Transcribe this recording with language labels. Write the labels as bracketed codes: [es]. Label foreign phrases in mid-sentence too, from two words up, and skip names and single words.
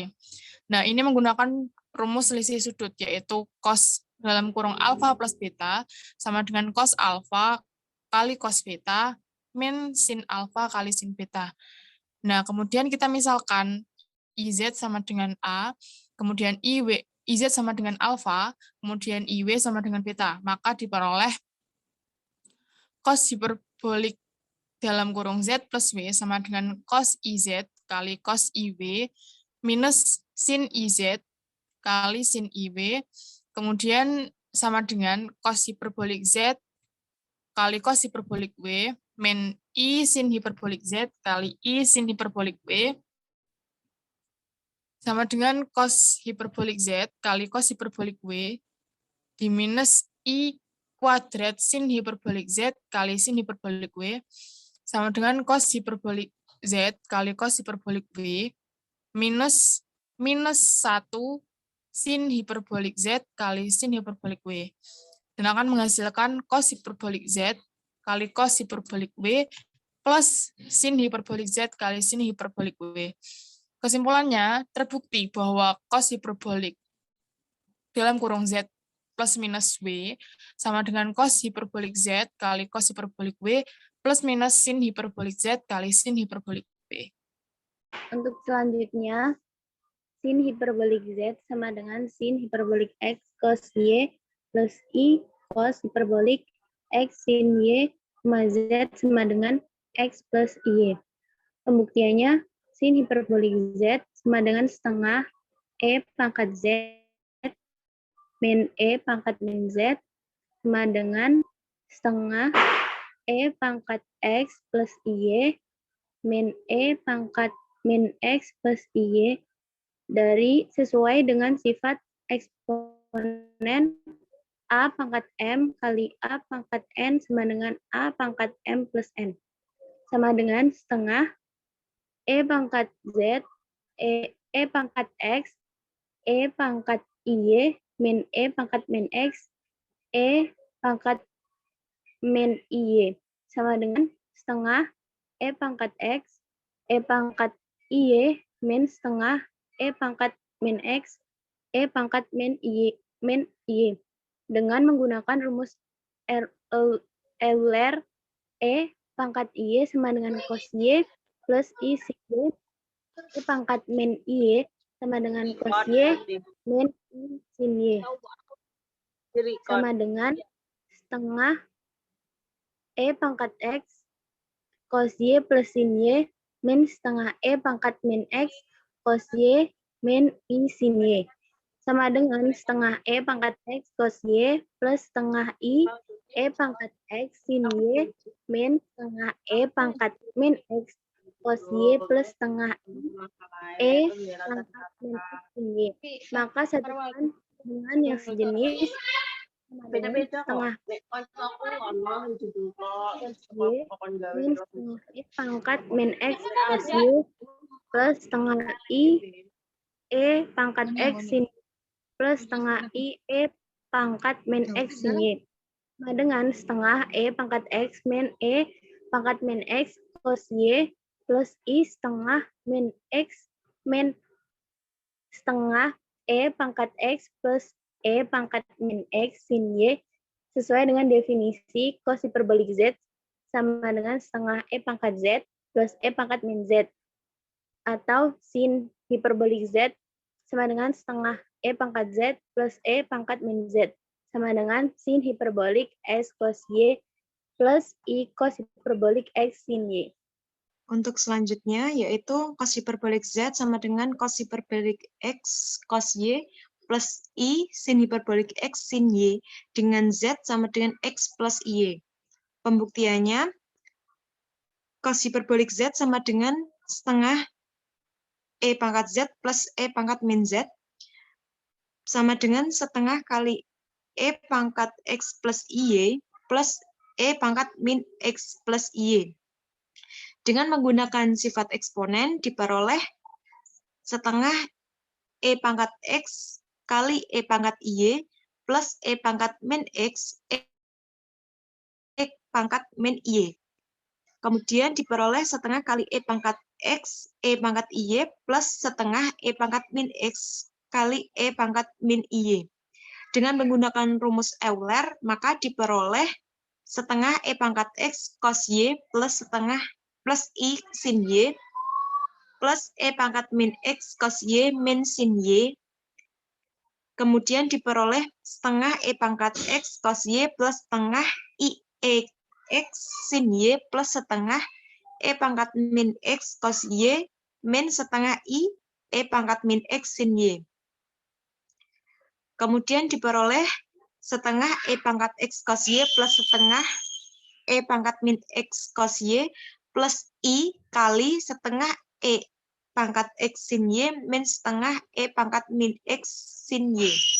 [id] Nah, ini menggunakan rumus selisih sudut, yaitu cos dalam kurung alfa plus beta sama dengan cos alfa kali cos beta min sin alfa kali sin beta. Nah, kemudian kita misalkan IZ sama dengan A, kemudian IZ sama dengan alfa, kemudian IW sama dengan beta. Maka diperoleh cos hiperbolik dalam kurung Z plus W sama dengan cos IZ kali cos IW minus sin IZ kali sin IW, kemudian sama dengan cos hiperbolik Z kali cos hiperbolik W min I sin hiperbolik Z kali I sin hiperbolik W sama dengan cos hiperbolik Z kali cos hiperbolik W di minus I kuadrat sin hiperbolik Z kali sin hiperbolik W sama dengan cos hiperbolik Z kali cos hiperbolik W minus 1 sin hiperbolik Z kali sin hiperbolik W. Dan akan menghasilkan cos hiperbolik Z kali cos hiperbolik W plus sin hiperbolik Z kali sin hiperbolik W. Kesimpulannya, terbukti bahwa cos hiperbolik dalam kurung Z plus minus W sama dengan cos hiperbolik Z kali cos hiperbolik W plus minus sin hiperbolik Z kali sin hiperbolik W. Untuk selanjutnya, sin hiperbolik Z sama dengan sin hiperbolik X cos Y plus I cos hiperbolik X sin Y Z sama dengan X plus Y. Pembuktiannya, sin hiperbolik Z sama dengan setengah E pangkat Z min E pangkat min Z sama dengan setengah E pangkat X plus Y min E pangkat min X plus Y dari sesuai dengan sifat eksponen A pangkat M kali A pangkat N sama dengan A pangkat M plus N. Sama dengan setengah E pangkat Z, E pangkat X, E pangkat Y, min E pangkat min X, E pangkat min Y. Sama dengan setengah E pangkat X, E pangkat Y, min setengah E pangkat min X, E pangkat min Y, dengan menggunakan rumus Euler E pangkat Y sama dengan cos Y plus I sin Y, E pangkat min Y sama dengan cos Y min I sin Y, sama dengan setengah E pangkat X, cos Y plus sin Y min setengah E pangkat min X cos Y min I sin Y. Sama dengan setengah E pangkat X cos Y plus setengah I E pangkat X sin Y min setengah E pangkat min X cos Y plus setengah I E pangkat min X sin Y. Maka satukan dengan yang sejenis sama dengan setengah cos Y min setengah I pangkat min X cos Y plus setengah I E pangkat X sin plus setengah I E pangkat min X sin Y. Sama dengan setengah E pangkat X min E pangkat min X cos Y plus I setengah min X min setengah E pangkat X plus E pangkat min X sin Y sesuai dengan definisi cos hiperbolik Z sama dengan setengah E pangkat Z plus E pangkat min Z atau sin hiperbolik Z sama dengan setengah E pangkat Z plus E pangkat min Z sama dengan sin hiperbolik S cos Y plus I cos hiperbolik X sin Y. Untuk selanjutnya yaitu cos hiperbolik Z sama dengan cos hiperbolik X cos Y plus I sin hiperbolik X sin Y dengan Z sama dengan X plus Y. Pembuktiannya, cos hiperbolik Z sama dengan setengah E pangkat Z plus E pangkat min Z sama dengan setengah kali E pangkat X plus Y plus E pangkat min X plus Y. Dengan menggunakan sifat eksponen diperoleh setengah E pangkat X kali E pangkat Y plus E pangkat min X E pangkat min Y. Kemudian diperoleh setengah kali E pangkat X E pangkat Y plus setengah E pangkat min X kali E pangkat min Y. Dengan menggunakan rumus Euler, maka diperoleh setengah E pangkat X cos Y plus setengah plus I sin Y plus E pangkat min X cos Y min sin Y. Kemudian diperoleh setengah E pangkat X cos Y plus setengah I E X sin Y plus setengah E pangkat min X cos Y min setengah I E pangkat min X sin Y. Kemudian diperoleh setengah E pangkat X cos Y plus setengah E pangkat min X cos Y plus I kali setengah E pangkat X sin Y min setengah E pangkat min X sin Y.